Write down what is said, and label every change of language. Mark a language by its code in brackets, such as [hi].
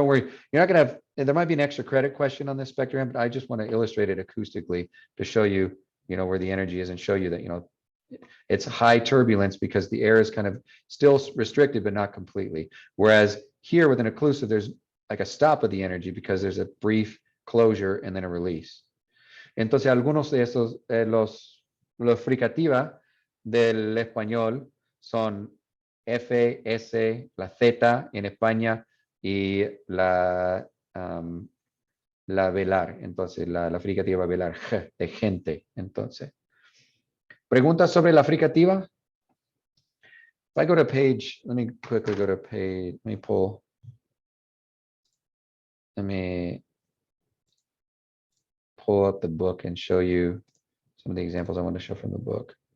[en] Don't worry, you're not gonna have, there might be an extra credit question on this spectrum, but I just want to illustrate it acoustically to show you, where the energy is and show you that, it's high turbulence because the air is kind of still restricted, but not completely. Whereas here with an occlusive, there's like a stop of the energy because there's a brief closure and then a release. [es] Entonces, algunos de estos, los fricativa del español son F, S, la Z en España y la velar, entonces la fricativa velar, G, de gente, entonces. ¿Preguntas sobre la fricativa? [en] If I go to page, let me quickly go to page, let me pull up the book and show you some of the examples I want to show from the book.